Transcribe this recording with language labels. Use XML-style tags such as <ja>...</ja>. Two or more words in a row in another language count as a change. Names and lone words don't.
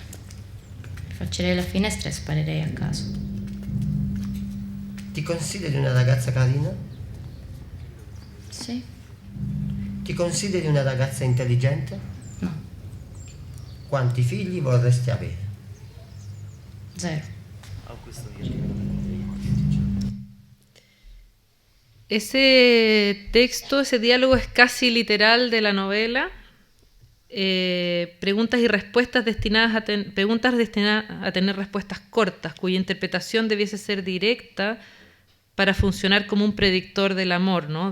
<it>Faccerei la finestra e sparerei a caso. Ti consideri una ragazza carina? Sì? Ti consideri una ragazza intelligente? No. Quanti figli vorresti avere? 0.</it> <es>Ese texto, ese diálogo es casi literal de la novela. Preguntas y respuestas destinadas a tener respuestas cortas, cuya interpretación debiese ser directa para funcionar como un predictor del amor, ¿no?</es>